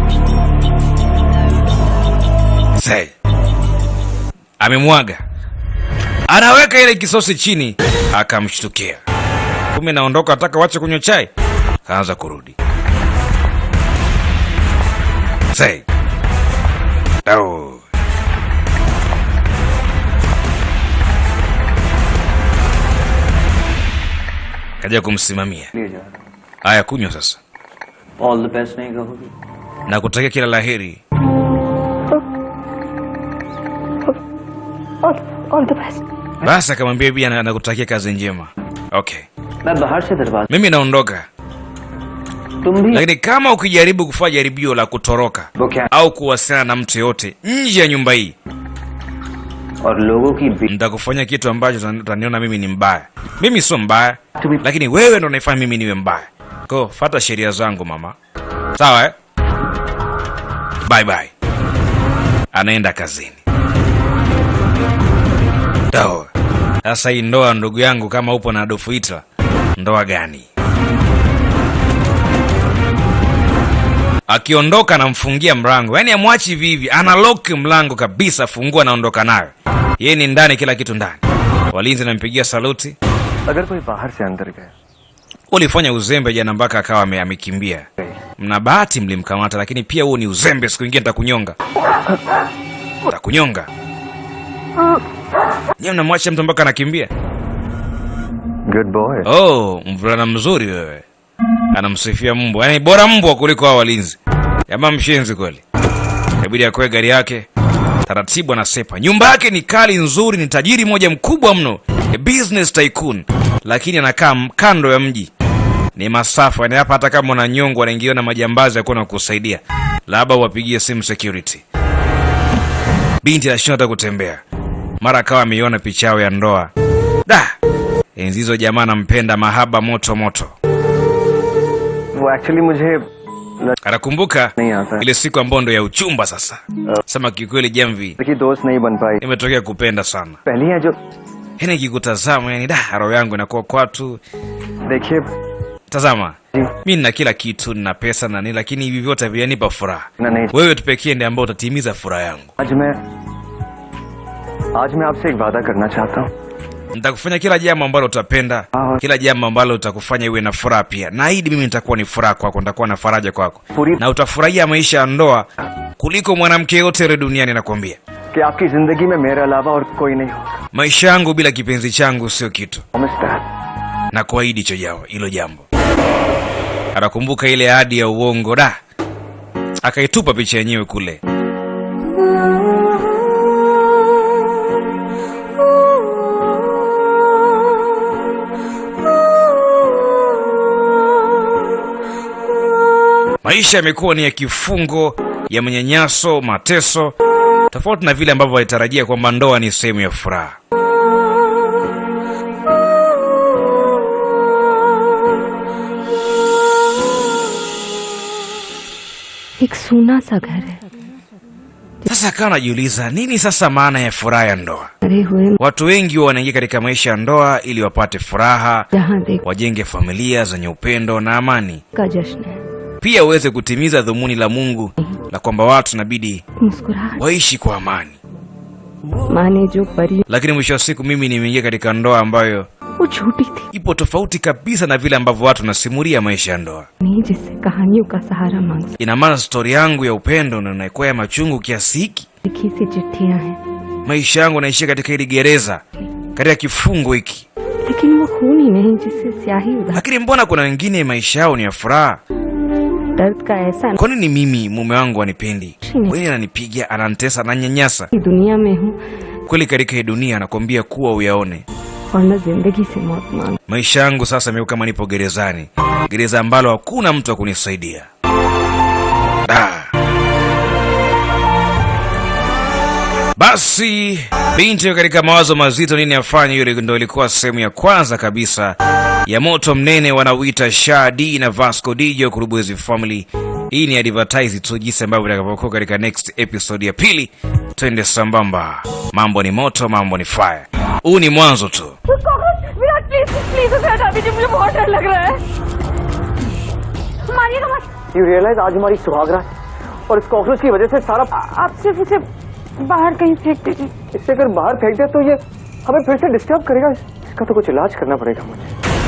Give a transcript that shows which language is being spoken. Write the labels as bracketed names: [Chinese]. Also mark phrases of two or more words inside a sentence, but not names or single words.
[Swahili] Say. Amemwaga. Anaweka ile kisosi chini, akamshtukia. Kumbe naondoka, ataka wache kunywa chai. Kaanza kurudi. Say. Oh. Kaja kumsimamia. Aya, kunywa sasa. [English] All the best [Hindi] नहीं कहोगी. [Swahili] Na kutakia kila laheri. [English] all the best. [Swahili] Basi akamwambia bibi anakutakia kazi njema. Okay. [Hindi] मैं बाहर से दरवाजा. [Swahili] Mimi naondoka. [Hindi] तुम भी. [Swahili] Lakini kama ukijaribu kufanya jaribio la kutoroka [Hindi] वो क्या? [Swahili] au kuwasiliana na mtu yote nje ya nyumba hii, [Hindi] और लोगों की बीच [Swahili] Nitakufanya kitu ambacho utaniona mimi ni mbaya. Mimi sio mbaya, lakini wewe ndo unaifanya mimi niwe mbaya. Ko, fuata sheria zangu mama. Sawa eh? Bye bye. Anaenda kazini. Dawa. Sasa hii ndoa ndugu yangu, kama upo na Adolf Hitler, ndoa gani? Akiondoka anamfungia mlango. Yaani amwachi vivi, analock mlango kabisa, fungua naondoka nayo. Yeye ni ndani, kila kitu ndani. Walinzi nampigia saluti. [Hindi] अगर कोई बाहर से अंदर गया [Swahili] Ulifanya uzembe jana mpaka akawa amekimbia. Mna bahati mlimkamata, lakini pia huo ni uzembe. Siku nyingine nitakunyonga. Nitakunyonga. Nyie mnamwacha mtu mpaka anakimbia? [English] good boy [Swahili] Oh, mvulana mzuri wewe. Anamsifia mbwa. Yaani bora mbwa kuliko hao walinzi. Jamaa mshenzi kweli. Inabidi akoe gari yake. Taratibu anasepa. Nyumba yake ni kali nzuri, ni tajiri moja mkubwa mno. [English] A business tycoon. [Swahili] Lakini anakaa kando ya mji. Ni masafa. Yaani hapa hata kama unanyongwa anaingia na majambazi ya kuona kusaidia. Labda wapigie simu security. Binti anashindwa hata kutembea. Mara akawa ameiona picha yao ya ndoa. Da! Enzi hizo jamaa anampenda mahaba moto moto. [Hindi] वो एक्चुअली मुझे [Swahili] Anakumbuka [Hindi] नहीं आता [Swahili] ile siku ambayo ndo ya uchumba sasa. Sema kikweli Jamvi, [Hindi] कि दोस्त नहीं बन पाई [Swahili] imetokea kupenda sana. [Hindi] पहली है जो [Swahili] Yaani nikikutazama yani roho yangu inakuwa kwatu. [Hindi] देखिए [Swahili] Tazama. Mimi nina kila kitu, nina pesa na nini, lakini hivi vyote havinipa furaha. [Hindi] ना नहीं [Swahili] Wewe tu pekee ndiye ambaye utatimiza furaha yangu. [Hindi] आज मैं आपसे एक वादा करना चाहता हूँ [Swahili] Nitakufanya kila jambo ambalo utapenda, kila jambo ambalo utakufanya iwe na furaha pia. Naahidi mimi nitakuwa ni furaha kwako, nitakuwa na faraja kwako. Na utafurahia maisha ya ndoa kuliko mwanamke yote ile duniani nakwambia. [Hindi] कि आपकी जिंदगी में मेरे अलावा और कोई नहीं होगा [Swahili] Maisha yangu bila kipenzi changu sio kitu. Promise Na kuahidi hilo jambo. Anakumbuka ile ahadi ya uongo da. Akaitupa picha yenyewe kule. Maisha yamekuwa ni ya kifungo, ya manyanyaso, mateso, tofauti na vile ambavyo walitarajia kwamba ndoa ni sehemu ya furaha. [Hindi] एक सूना सा घर है [Swahili] Sasa akawa anajiuliza nini sasa maana ya furaha ya ndoa. [Hindi] भरे हुए [Swahili] Watu wengi wanaingia katika maisha ya ndoa ili wapate furaha, [Hindi] जहाँ देख [Swahili] wajenge familia zenye upendo na amani. [Hindi] का जश्न है [Swahili] Pia uweze kutimiza dhumuni la Mungu la kwamba watu inabidi [Hindi] मुस्कुराहट [Swahili] waishi kwa amani. [Hindi] माँ ने जो परी [Swahili] Lakini mwisho wa siku mimi nimeingia katika ndoa ambayo [Hindi] वो छोटी थी [Swahili] ipo tofauti kabisa na vile ambavyo watu wanasimulia maisha ya ndoa. [Hindi] नहीं जिससे कहानियों का सहारा मांग [Swahili] Ina maana stori yangu ya upendo na inakuwa ya machungu kiasi hiki. [Hindi] लिखी सी चिट्ठियां हैं [Swahili] Maisha yangu naishia katika hili gereza, katika kifungo hiki. [Hindi] लेकिन वो खून ही नहीं जिससे स्याही उधार [Swahili] Lakini mbona kuna wengine maisha yao ni ya furaha? [Hindi] दर्द का ऐसा [Swahili] Kwa nini mimi mume wangu anipendi? Wewe ananipiga, ananitesa, ananyanyasa. [Hindi] कि दुनिया में हूँ [Swahili] Kweli katika hii dunia nakwambia kuwa uyaone. [Hindi] और न जिंदगी से मौत मांग [Swahili] Maisha yangu sasa yamekuwa kama nipo gerezani. Gereza ambalo hakuna mtu wa kunisaidia. Da. Basi binti katika mawazo mazito nini afanye, yule ndio ilikuwa sehemu ya kwanza kabisa ya moto mnene wanauita Shadi na Vasco DJ Kurubwezi Family. Hii ni advertise tu jinsi ambavyo itakavyokuwa katika [English] next episode [Swahili] ya pili. Twende sambamba. Mambo ni moto, mambo ni fire. Huu ni mwanzo tu. [Hindi] विराट प्लीज प्लीज उसे हटा दीजिए मुझे बहुत डर लग रहा है मारिएगा मत [English] You realize [Hindi] आज हमारी सुहागरात और इस कॉकरोच की वजह से सारा आप सिर्फ उसे बाहर कहीं फेंक दीजिए इससे अगर बाहर फेंक दे तो ये हमें फिर से डिस्टर्ब करेगा इसका तो कुछ इलाज करना पड़ेगा मुझे